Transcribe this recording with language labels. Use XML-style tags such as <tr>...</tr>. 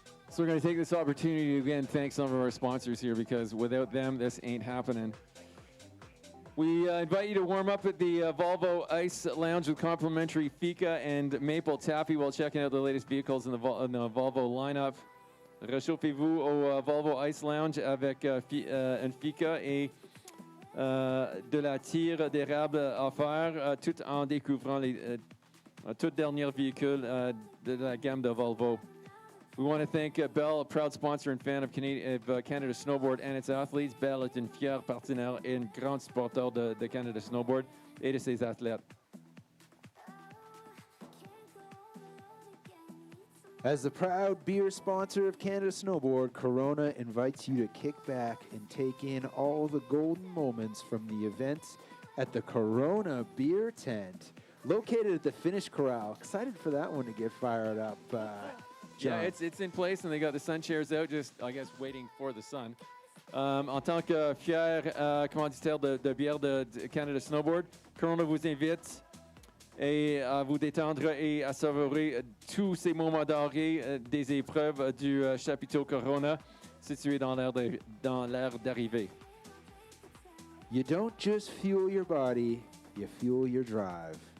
<en>So we're going to take this opportunity to again thank some of our sponsors here, because without them, this ain't happening. We invite you to warm up at the Volvo Ice Lounge with complimentary fika and maple taffy while checking out the latest vehicles in the Volvo lineup.</en> <fr>Réchauffez-vous au Volvo Ice Lounge avec un fika et de la tire d'érable offert, tout en découvrant les tout derniers véhicules de la gamme de Volvo.</fr> <en>We want to thank Bell, a proud sponsor and fan of Canada Snowboard and its athletes.</en> <fr>Bell est un fier partenaire et un grand supporter de Canada Snowboard et de ses athlètes.</fr> <en>As the proud beer sponsor of Canada Snowboard, Corona invites you to kick back and take in all the golden moments from the events at the Corona Beer Tent, located at the Finnish Corral. Excited for that one to get fired up. Yeah, it's in place, and they got the sun chairs out, just, I guess, waiting for the sun.</en> <fr>En tant que fier commanditaire de bière de Canada Snowboard, Corona vous invite à vous détendre et à savourer tous ces moments dorés des épreuves du chapiteau Corona, situé dans l'aire d'arrivée.</fr> <en>You don't just fuel your body, you fuel your drive.</en>